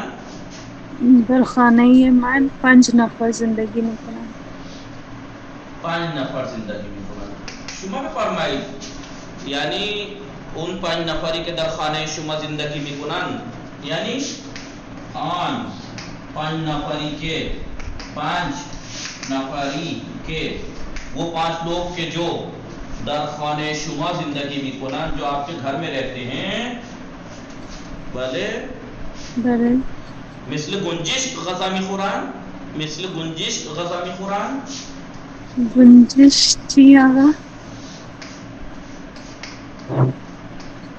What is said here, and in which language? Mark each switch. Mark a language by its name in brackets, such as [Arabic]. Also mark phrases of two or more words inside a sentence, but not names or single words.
[Persian] در خانه من 5 نفر زندگی میکنن. 5 نفر زندگی میکنن. شما بفرمایید یعنی اون 5 نفری که در خانه شما زندگی میکنن، یعنی آن 5 نفری کے [Urdu] وہ 5 لوگ کے جو [Persian] در خانه شما زندگی میکنن، [Urdu] جو آپ کے گھر میں رہتے ہیں. [Persian] بله بله. مثل گنجشک غذا میخورن؟ مثل گنجشک غذا میخورن؟ گنجش چی آقا؟